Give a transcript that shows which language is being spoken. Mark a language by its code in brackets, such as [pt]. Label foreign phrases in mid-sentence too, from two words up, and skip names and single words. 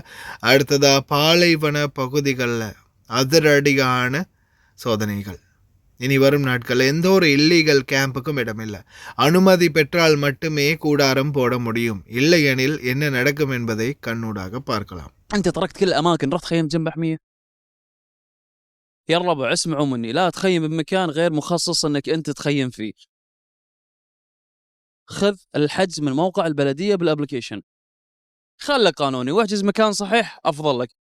[ta] அடுத்ததாக பாலைவன பகுதிகளில் அதிரடியான சோதனைகள். இனி வரும் நாட்களில் எந்த ஒரு [en] illegal campukkum [ta] இடமில்லை. அனுமதி பெற்றால் மட்டுமே கூடாரம் போட முடியும், இல்லையெனில் என்ன நடக்கும் என்பதை கண்ணூடாக பார்க்கலாம். [ar] أنت تركت كل الأماكن، رحت تخيم جنب محمية. يا الربع اسمعوا مني، لا تخيم بمكان غير مخصص أنك أنت تخيم فيه. خذ الحجز من موقع البلدية بالابليكيشن، خلك قانوني واحجز مكان صحيح أفضل لك.